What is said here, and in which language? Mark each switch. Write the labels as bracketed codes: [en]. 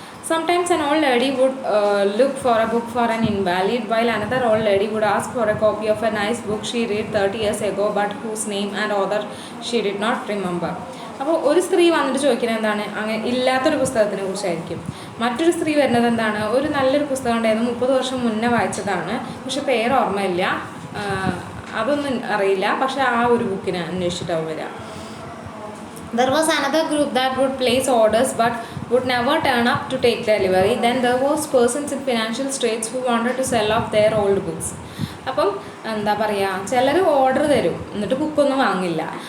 [en] Sometimes an old lady would look for a book for an invalid, while another old lady would ask for a copy of a nice book she read 30 years ago but whose name and author she did not remember. [ml] അപ്പോൾ ഒരു സ്ത്രീ വന്നിട്ട് ചോദിക്കുന്നത് എന്താണ്, അങ്ങനെ ഇല്ലാത്തൊരു പുസ്തകത്തിനെ കുറിച്ചായിരിക്കും. മറ്റൊരു സ്ത്രീ വരുന്നത് എന്താണ്, ഒരു നല്ലൊരു പുസ്തകം ഉണ്ടായിരുന്നു 30 വർഷം മുന്നേ വായിച്ചതാണ്, പക്ഷെ പേര് ഓർമ്മയില്ല, അതൊന്നും അറിയില്ല, പക്ഷെ ആ ഒരു ബുക്കിനെ അന്വേഷിച്ചിട്ടാവും വരിക. [en] There was another group that would place orders but would never turn up to take delivery. Then there was persons in financial straits who wanted to sell off their old books. [ml] അപ്പം എന്താ പറയുക, ചിലർ order തരും എന്നിട്ട് ബുക്കൊന്നും വാങ്ങില്ല.